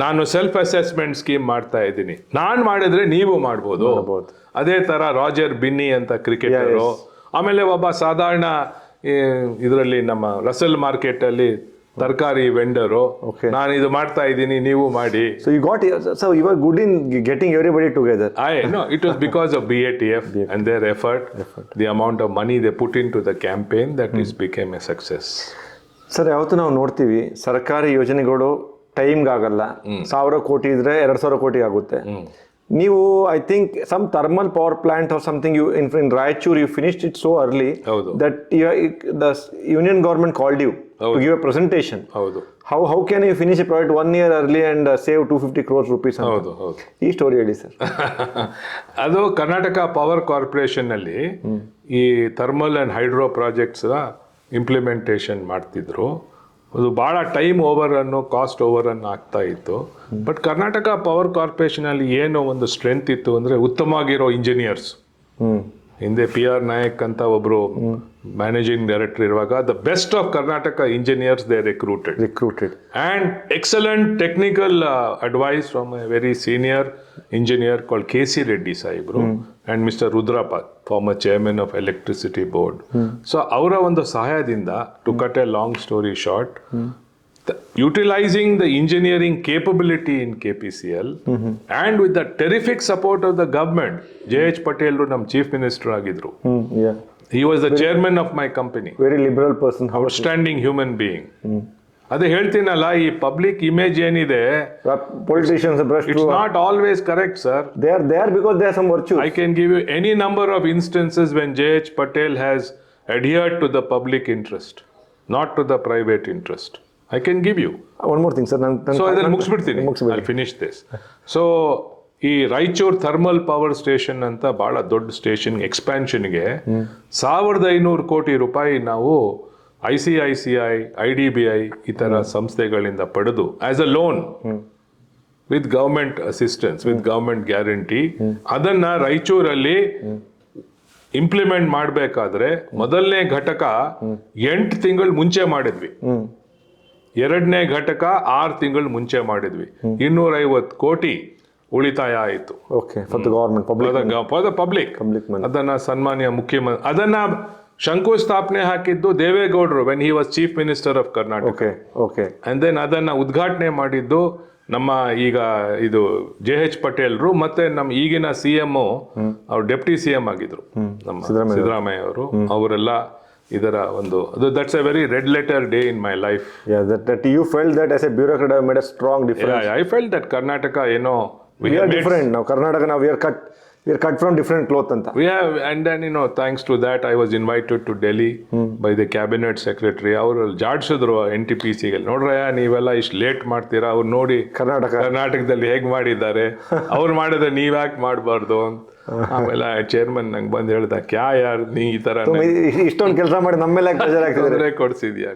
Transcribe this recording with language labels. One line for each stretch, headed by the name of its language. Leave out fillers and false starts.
Kannada: ನಾನು self assessment scheme ಮಾಡ್ತಾ ಇದ್ದೀನಿ, ನಾನ್ ಮಾಡಿದ್ರೆ ನೀವು ಮಾಡ್ಬೋದು. ಅದೇ ತರ ರಾಜರ್ ಬಿನ್ನಿ ಅಂತ ಕ್ರಿಕೆಟರು, ಆಮೇಲೆ ಒಬ್ಬ ಸಾಧಾರಣ ಇದರಲ್ಲಿ ನಮ್ಮ ರಸಲ್ ಮಾರ್ಕೆಟ್ ಅಲ್ಲಿ ತರಕಾರಿ ವೆಂಡರು, ನಾನು ಇದು ಮಾಡ್ತಾ ಇದ್ದೀನಿ ನೀವು ಮಾಡಿ.
English: So you were good in getting everybody together. It was because of BATF and their effort, the amount of money they put into the campaign, that it became a success.
Kannada: Sir, ಯಾವತ್ತು ನಾವು ನೋಡ್ತೀವಿ ಸರ್ಕಾರಿ ಯೋಜನೆಗಳು ಟೈಮ್ಗೆ ಆಗಲ್ಲ, 1000 ಕೋಟಿ ಇದ್ರೆ 2000 ಕೋಟಿ ಆಗುತ್ತೆ.
English: ನೀವು I think some thermal power plant or something you in Raichur you finished it so early that the union government called you to give a presentation. How can you finish a project 1 year early and save 250 crores rupees?
Kannada: ಈ story ಹೇಳಿ sir. ಅದು Karnataka power corporation ಅಲ್ಲಿ ಈ thermal and hydro projects implementation ಮಾಡ್ತಿದ್ರು. ಅದು ಭಾಳ time over ಅನ್ನು cost over ಅನ್ನು ಆಗ್ತಾ ಇತ್ತು. ಬಟ್ ಕರ್ನಾಟಕ ಪವರ್ ಕಾರ್ಪೊರೇಷನ್ ಅಲ್ಲಿ ಏನೋ ಒಂದು ಸ್ಟ್ರೆಂತ್ ಇತ್ತು ಅಂದ್ರೆ ಉತ್ತಮವಾಗಿರೋ ಇಂಜಿನಿಯರ್ಸ್. ಹಿಂದೆ PR ನಾಯಕ್ ಅಂತ ಒಬ್ರು ಮ್ಯಾನೇಜಿಂಗ್ ಡೈರೆಕ್ಟರ್ ಇರುವಾಗ
English: The best of Karnataka engineers they recruited and excellent technical advice from a very senior engineer called KC Reddy ಸಾಹೇಬ್ರು and mister Rudrappa, former chairman of electricity board.
Kannada: So ಅವರ ಒಂದು ಸಹಾಯದಿಂದ,
English: to cut a long story short, utilizing the engineering capability in KPCL and with the terrific support of the government, JH Patel
Kannada: nam chief minister agidru.
English: He was the chairman of my company. Very liberal person. Outstanding human being.
Kannada: ಅದೇ ಹೇಳ್ತೀನಲ್ಲ, ಈ public image ಏನಿದೆ,
English: Politicians it's not always correct sir. they are there because they have some virtue. I can give you any number of instances when J.H. Patel has adhered to the public interest, not to the private interest. I can give you. One more thing sir,
Kannada: so ಇದನ್ನು ಮುಗಿಸ್ಬಿಡ್ತೀನಿ.
English: I'll finish this.
Kannada: So ಈ Raichur thermal power station ಅಂತ ಬಹಳ ದೊಡ್ಡ station ಎಕ್ಸ್ಪ್ಯಾನ್ಷನ್ಗೆ 1,500 ಕೋಟಿ ರೂಪಾಯಿ ನಾವು ICICI, IDBI ಈ ತರ ಸಂಸ್ಥೆಗಳಿಂದ ಪಡೆದು
English: as a loan with government assistance, with government guarantee,
Kannada: ಅದನ್ನ ರಾಯಚೂರಲ್ಲಿ ಇಂಪ್ಲಿಮೆಂಟ್ ಮಾಡಬೇಕಾದ್ರೆ ಮೊದಲನೇ ಘಟಕ 8 ತಿಂಗಳು ಮುಂಚೆ ಮಾಡಿದ್ವಿ, ಎರಡನೇ ಘಟಕ 6 ತಿಂಗಳು ಮುಂಚೆ ಮಾಡಿದ್ವಿ. 250 ಕೋಟಿ ಉಳಿತಾಯ ಆಯಿತು.
English: Okay, for the government, public money.
Kannada: ಅದನ್ನ ಸನ್ಮಾನ್ಯ ಮುಖ್ಯಮಂತ್ರಿ ಅದನ್ನ ಶಂಕುಸ್ಥಾಪನೆ ಹಾಕಿದ್ದು ದೇವೇಗೌಡರು
English: When he was chief minister of Karnataka. Okay.
Kannada: And then ಅದನ್ನ ಉದ್ಘಾಟನೆ ಮಾಡಿದ್ದು ನಮ್ಮ ಈಗ ಇದು JH ಪಟೇಲ್ರು, ಮತ್ತೆ ನಮ್ಮ ಈಗಿನ CM ಅವ್ರು ಡೆಪ್ಟಿ CM ಆಗಿದ್ರು ನಮ್ಮ ಸಿದ್ದರಾಮಯ್ಯ ಅವರು. ಅವರೆಲ್ಲ ಇದರ ಒಂದು
English: That's a very red letter day in my life. that you felt that as a bureaucrat have made a strong difference. I felt that
Kannada: Karnataka ಏನೋ
English: we are different now. Karnataka now we are cut from different cloth anta. We have, and then thanks to that I was invited to Delhi by the cabinet secretary.
Kannada: ಅವರು ಜಾಡ್ಸಿದ್ರು NTPC ಗೆ, ನೋಡ್ರಯ್ಯ ನೀವೆಲ್ಲ ಇಷ್ಟು late ಮಾಡ್ತೀರಾ, ಅವ್ರು ನೋಡಿ ಕರ್ನಾಟಕದಲ್ಲಿ ಹೇಗ್ ಮಾಡಿದ್ದಾರೆ, ಅವ್ರು ಮಾಡಿದ್ರೆ ನೀವ್ ಯಾಕೆ ಮಾಡಬಾರ್ದು ಅಂತ. ಆಮೇಲೆ ಚೇರ್ಮನ್ ನಂಗೆ ಬಂದು ಹೇಳ್ದ,
Hindi: ಕ್ಯಾ ಯಾರ್
Kannada: ನೀ ಈ ತರ ಇಷ್ಟೊಂದು ಕೆಲಸ ಮಾಡಿ ನಮ್ಮೆಲ್ಲ ತೊಂದರೆ ಕೊಡ್ಸಿದ್ಯಾ.